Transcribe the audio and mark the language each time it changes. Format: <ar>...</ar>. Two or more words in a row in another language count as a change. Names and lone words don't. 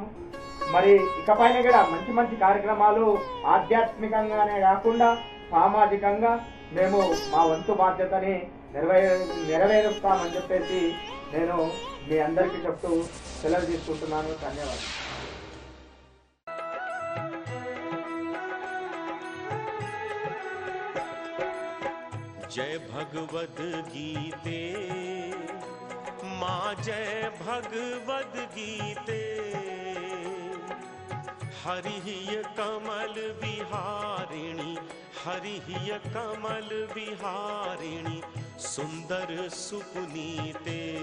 <te>మరి ఇకపైన కూడా మంచి మంచి కార్యక్రమాలు ఆధ్యాత్మికంగానే కాకుండా సామాజికంగా మేము మా వంతు బాధ్యతని నెరవేరుస్తామని చెప్పేసి నేను మీ అందరికీ చెప్తూ సెలవు తీసుకుంటున్నాను. ధన్యవాదాలు.</te> <hi>जय भगवद गीते माँ, जय भगवद गीते। हरिः कमल विहारिणी, हरिः कमल विहारिणी, सुंदर सुपुनीते।</hi>